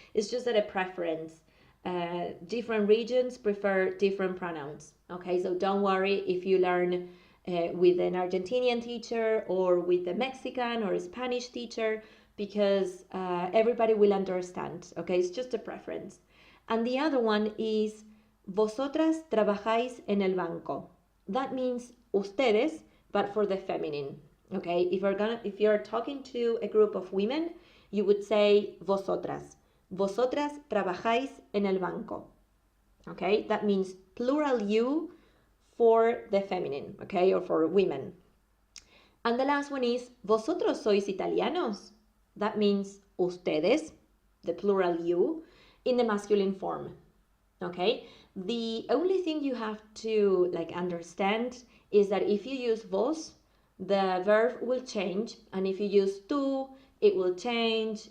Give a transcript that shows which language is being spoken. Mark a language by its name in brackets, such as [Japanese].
[English] It's just a preference. Different regions prefer different pronouns. Okay, so don't worry if you learn with an Argentinian teacher or with a Mexican or a Spanish teacher because everybody will understand. Okay, it's just a preference. And the other one is [Spanish] vosotras trabajáis en el banco. [English] That means ustedes, but for the feminine. Okay, if you're talking to a group of women, you would say vosotras. [Spanish] Vosotras trabajáis en el banco. [English] Okay, that means plural you for the feminine, okay, or for women. And the last one is [Spanish] vosotros sois italianos. [English] That means ustedes, the plural you, in the masculine form. Okay, the only thing you have to understand is that if you use vos, the verb will change, and if you use tú, it will change.